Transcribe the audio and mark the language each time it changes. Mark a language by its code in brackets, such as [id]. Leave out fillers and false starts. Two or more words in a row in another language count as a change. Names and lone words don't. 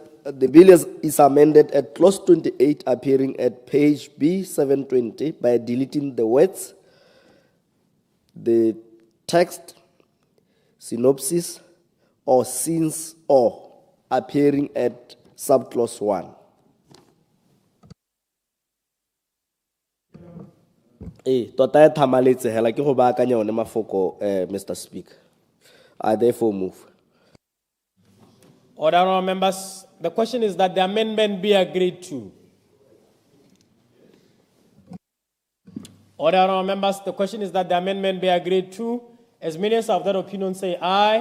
[en] The bill is amended at clause 28, appearing at page B720 by deleting the words, the text, synopsis, or since or, appearing at subclause 1. [tn] Tota thamaletse hela ke go baakanya one mafoko, [en] Mr. Speaker. I therefore move. Order, honourable members, the question is that the amendment be agreed to. Order, honourable members, the question is that the amendment be agreed to. As many as of that opinion say aye.